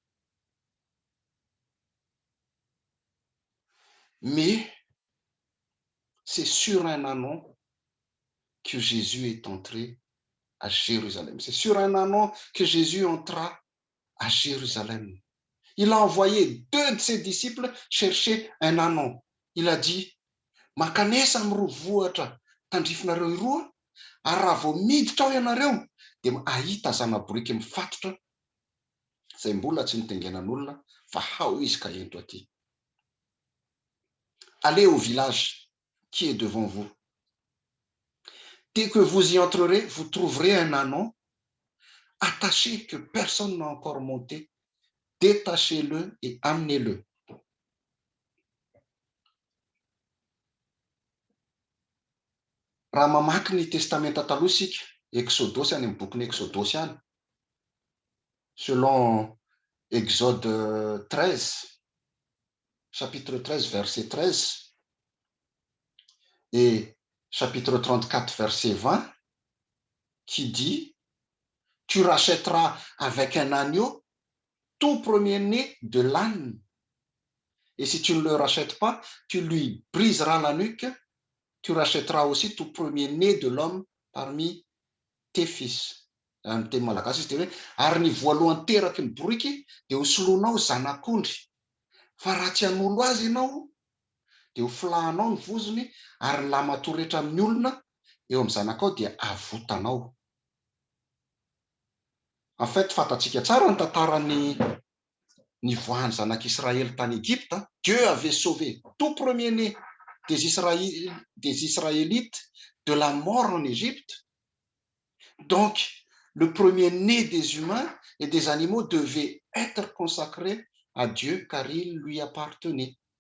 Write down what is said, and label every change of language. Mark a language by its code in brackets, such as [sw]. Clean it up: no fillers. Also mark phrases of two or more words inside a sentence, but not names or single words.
[fr] Mais c'est sur un ânon que Jésus est entré à Jérusalem. C'est sur un ânon que Jésus entra à Jérusalem. Il a envoyé 2 de ses disciples chercher un ânon. Il a dit, [mg] makanesa ami'ro vohatra tandrifinareo iroa, ary raha vao miditra ao ianareo dia ahita zanaboriky mifatotra zay mbola tsy nitengenan'olona fa hao izy ka ento aty. [fr] Allez au village qui est devant vous. Dès que vous y entrerez, vous trouverez un ânon attaché que personne n'a encore monté. Détachez-le et amenez-le. [mg] Raha mamaky ny testamenta taloha isika, Exodosy any amin'ny boky ny Exodosy any. [fr] Selon Exode 13, chapitre 13, verset 13, et chapitre 34, verset 20, qui dit, tu rachèteras avec un agneau tout premier-né de l'âne. Et si tu ne le rachètes pas, tu lui briseras la nuque. Tu rachèteras aussi tout premier-né de l'homme parmi tes fils. [mg] Amin'ny teny malagasy izy de hoe ary ny voalohany teraky ny boriky dia ho soloanao zanak'ondry. Fa raha tsy hanolo azy ianao dia ho filahanao ny vozony ary ny lamatoa rehetra amin'ny olona eo amin'ny zanakao dia avotanao. [fr] En fait, [mg] fatatsika tsara ny tantaran'ny nivoahan'ny zanak'Israëly tany Égypte. [fr] Dieu avait sauvé tout premier-né des Israélites de la mort en Égypte. Donc, le premier-né des humains et des animaux devait être consacré à Dieu car il lui appartenait.